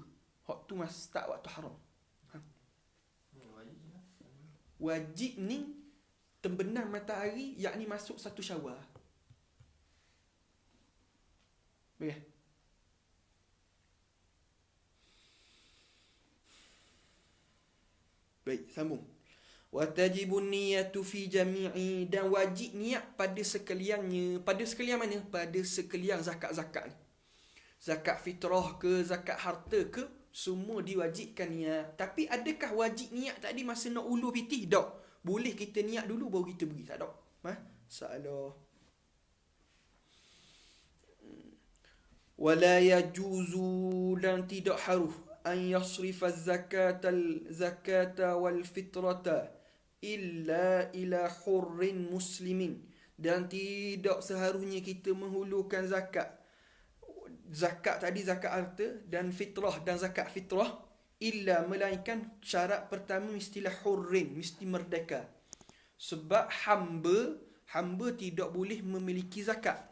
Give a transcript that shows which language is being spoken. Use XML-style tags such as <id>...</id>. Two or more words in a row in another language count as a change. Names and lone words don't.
<ms>Hak tu start waktu haram. Wajib ni terbenam matahari, yakni masuk 1 Syawal. Baik. Baik, sambung.</ms> <ar>وتجب النية في جميع,</ar> <ms>dan wajib niat pada sekaliannya. Pada sekalian mana? Pada sekalian zakat-zakat. Zakat fitrah ke, zakat harta ke, semua diwajibkan niat. Tapi adakah wajib niat tadi masa nak ulur pitih? Tak. Boleh kita niat dulu baru kita beri. Tak ada. Salah.</ms> <ar>ولا يجوز,</ar> <ms>dan tidak harus</ms> <ar>أن يصرف الزكاة والفطرة إلا إلى حر مسلم,</ar> <ms>dan tidak seharusnya kita menghulurkan zakat tadi, zakat harta dan fitrah dan zakat fitrah, illa, melainkan syarat pertama mestilah hurrin, mesti merdeka. Sebab hamba tidak boleh memiliki zakat.</ms>